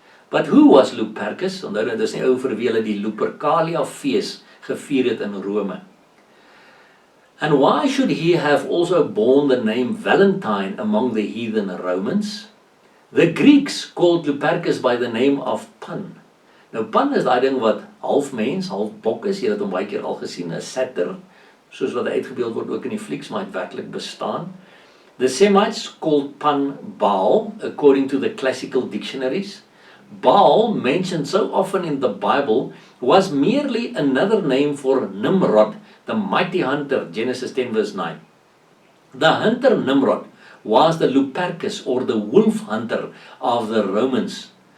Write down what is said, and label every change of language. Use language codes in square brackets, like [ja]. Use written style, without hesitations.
[en] But who was Lupercus? [af] Onthou dit is nie ou vir wie hulle die Lupercalia fees gevier het in Rome. [en] And why should he have also borne the name Valentine among the heathen Romans? The Greeks called Lupercus by the name of Pan. [af] Nou Pan is daai ding wat half mens, half bok is. Jy het hom baie keer al gesien, 'n satyr, soos wat hy uitgebeeld word ook in die flieks, maar het werklik bestaan. [en] The Semites called Pan Baal, according to the classical dictionaries. Baal, mentioned so often in the Bible, was merely another name for Nimrod, the mighty hunter, Genesis 10 verse 9. The hunter Nimrod was the Lupercus, or the wolf hunter of the Romans.